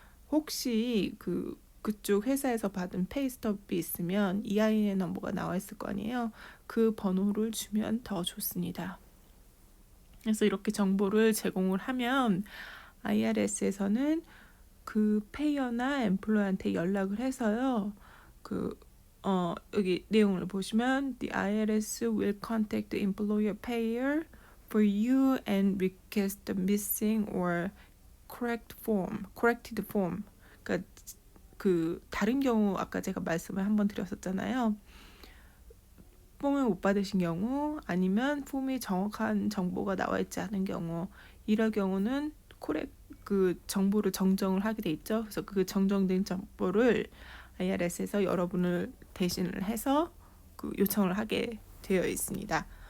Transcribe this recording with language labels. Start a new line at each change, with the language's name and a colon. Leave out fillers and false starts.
Korean: 혹시 그쪽 회사에서 받은 페이스톱이 있으면 EIN 넘버가 나와 있을 거 아니에요. 그 번호를 주면 더 좋습니다. 그래서 이렇게 정보를 제공을 하면 IRS에서는 그 페이어나 엠플로이한테 연락을 해서요. 여기 내용을 보시면
English: The IRS will contact the employer payer for you and request the missing or corrected form.
Korean: 그러니까 그 다른 경우 아까 제가 말씀을 한번 드렸었잖아요. 폼을 못 받으신 경우 아니면 폼이 정확한 정보가 나와 있지 않은 경우 이럴 경우는 그 정보를 정정을 하게 돼 있죠. 그래서 그 정정된 정보를 IRS에서 여러분을 대신을 해서 그 요청을 하게 되어 있습니다.